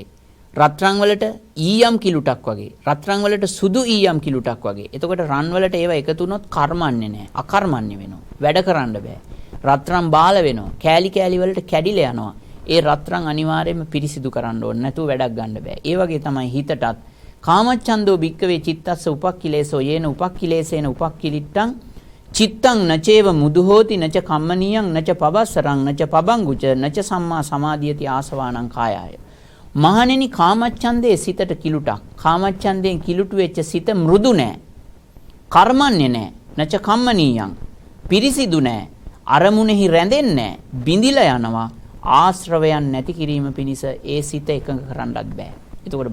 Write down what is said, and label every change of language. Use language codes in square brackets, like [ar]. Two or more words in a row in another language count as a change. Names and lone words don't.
[si] රත්රන් වලට ඊයම් කිලුටක් වගේ. රත්රන් වලට සුදු ඊයම් කිලුටක් වගේ. එතකොට රන් වලට ඒවා එකතු වුණොත් කර්මන්නේ නැහැ. අකර්මන්නේ වෙනවා. වැඩ කරන්න බෑ. රත්රන් බාල වෙනවා. කෑලි කෑලි වලට කැඩිලා යනවා. ඒ රත්රන් අනිවාර්යයෙන්ම පිරිසිදු කරන්න ඕනේ. නැතුව වැඩක් ගන්න බෑ. ඒ වගේ තමයි හිතටත් [pi] කාමච්ඡන්தோ භික්කවේ චිත්තස්ස උපක්ඛිලේසෝ යේන උපක්ඛිලේසේන උපක්ඛිලිට්ටං චිත්තං නචේව මුදුහෝති නච කම්මනියං නච පබස්සරං නච පබංගුච නච සම්මා සමාධියති ආසවානං කායාය. [si] මහණෙනි කාමච්ඡන්දේ සිතට කිලුටක්. කාමච්ඡන්දයෙන් කිලුටු වෙච්ච සිත මෘදු නෑ. කර්මන්නේ නෑ. [pi] නච කම්මනියං [si] පිරිසිදු නෑ. අරමුණෙහි රැඳෙන්නේ නෑ. බිඳිලා යනවා. ආශ්‍රවයන් නැති කිරීම පිණිස ඒ සිත එකඟ කරන්නත් බෑ.